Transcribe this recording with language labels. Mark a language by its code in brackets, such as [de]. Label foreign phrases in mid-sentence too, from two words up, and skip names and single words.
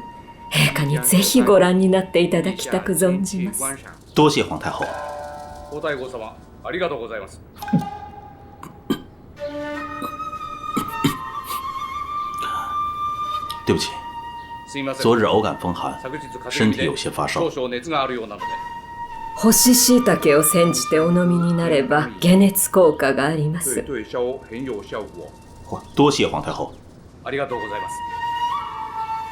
[ja] 陛下にぜひご覧になっていただきたく存じます。 [zh] 多謝皇太后。 [ja] 皇太后様、ありがとうございます。 [zh] 对不起，昨日偶感风寒，身体有些发烧。 [ja] 干し椎茸を煎じてお飲みになれば解熱効果があります。 [zh] 多謝皇太后。 [ja] ありがとうございます。